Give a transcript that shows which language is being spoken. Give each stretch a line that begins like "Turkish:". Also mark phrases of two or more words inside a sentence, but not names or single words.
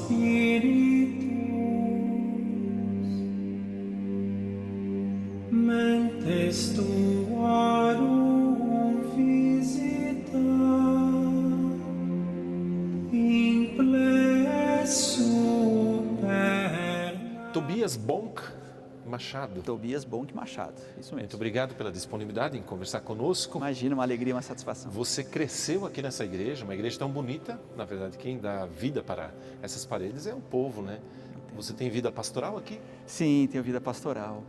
Latin: Spiritus, mentes tuarum visita, imple super.
Portuguese: Tobias Bonk Machado. Tobias Bonk Machado, isso Muito mesmo. obrigado pela disponibilidade em conversar conosco. Imagina, uma alegria, uma satisfação. Você cresceu aqui nessa igreja, uma igreja tão bonita. Na verdade, quem dá vida para essas paredes é o povo, né? Você tem vida pastoral aqui? Sim, tenho vida pastoral.